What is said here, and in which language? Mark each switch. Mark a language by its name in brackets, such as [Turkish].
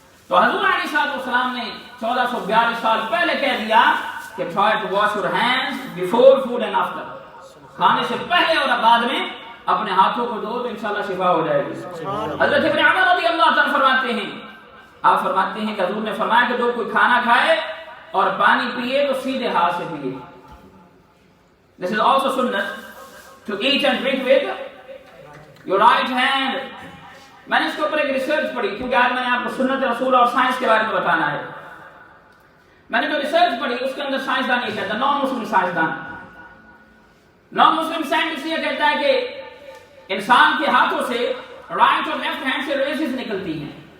[Urdu] تو حضور علیہ السلام نے 1442 سال پہلے کہہ دیا کہ [English] try to wash your hands before food and after. [Urdu] کھانے سے پہلے اور بعد میں اپنے ہاتھوں کو دھو تو انشاءاللہ شفا ہو جائے گی. حضرت ابن عمر رضی اللہ تعالیٰ فرماتے ہیں، آپ فرماتے ہیں کہ حضور نے فرمایا کہ جو کوئی کھانا کھائے اور پانی پیے تو سیدھے ہاتھ سے پیے. [English] This is also sunnah to eat and drink with your right hand. [Urdu] میں نے اس کے اوپر ایک ریسرچ پڑھی کیونکہ آج میں نے آپ کو سنت رسول اور سائنس کے بارے میں بتانا ہے. میں نے جو ریسرچ پڑھی اس کے اندر سائنسدان یہ کہتا ہے، نان مسلم سائنسدان، نان مسلم سائنٹسٹ یہ کہتا ہے کہ انسان کے ہاتھوں سے رائٹ اور لیفٹ ہینڈ سے ریزز نکلتی ہیں.